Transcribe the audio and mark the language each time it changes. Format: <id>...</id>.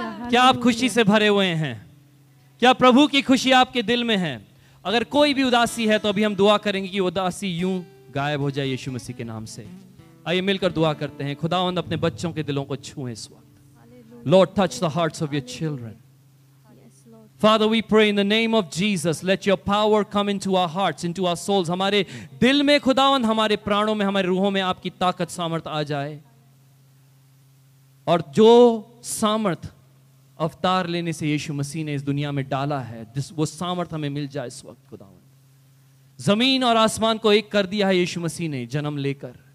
<hi>क्या आप खुशी से भरे हुए हैं? क्या प्रभु की खुशी आपके दिल में है? अगर कोई भी उदासी है तो अभी हम दुआ करेंगे कि उदासी यूं गायब हो जाए यीशु मसीह के नाम से. आइए मिलकर दुआ करते हैं. खुदावंद अपने बच्चों के दिलों को छुए इस वक्त.</hi> <en>Lord, touch the hearts of your children. Father, we pray in the name of Jesus, let your power come into our hearts, into our souls.</en> <hi>हमारे दिल में खुदावंद, हमारे प्राणों में, हमारे रूहों में आपकी ताकत सामर्थ आ जाए. और जो सामर्थ अवतार लेने से यीशु मसीह ने इस दुनिया में डाला है, वो सामर्थ हमें मिल जाए इस वक्त खुदावंद. जमीन और आसमान को एक कर दिया है यीशु मसीह ने जन्म लेकर.</hi>